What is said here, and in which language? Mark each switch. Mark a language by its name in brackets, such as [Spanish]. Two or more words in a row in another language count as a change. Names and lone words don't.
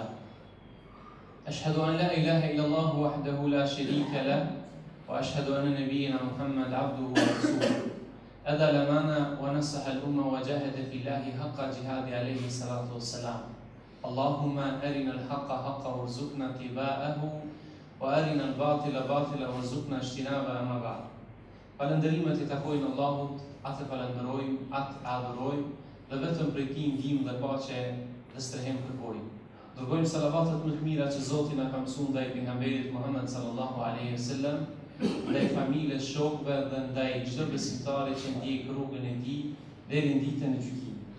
[Arabic] أشهد أن لا إله إلا الله وحده لا شريك له وأشهد أن نبينا محمد عبده ورسوله أدى الأمانة ونصح الأمة وجاهد في الله حق جهاد عليه الصلاة والسلام. اللهم أرنا الحق حقا وارزقنا اتباعه وأرنا الباطل باطلا وارزقنا اجتنابه. أما بعد [Albanian] falënderimet I takojnë Allahut, atë falenderojmë, atë adhurojmë dhe vetëm prej Tij ndihmë dhe paqe dhe strehem kërkojmë. Dërgojmë salavatet më të mira që Zoti na ka mësuar ndaj pejgamberit Muhammed [Arabic] صلى الله عليه وسلم, [Albanian] ndaj familjes, shokëve dhe ndaj çdo besimtari që ndjek rrugën e Tij deri në ditën e gjykimit.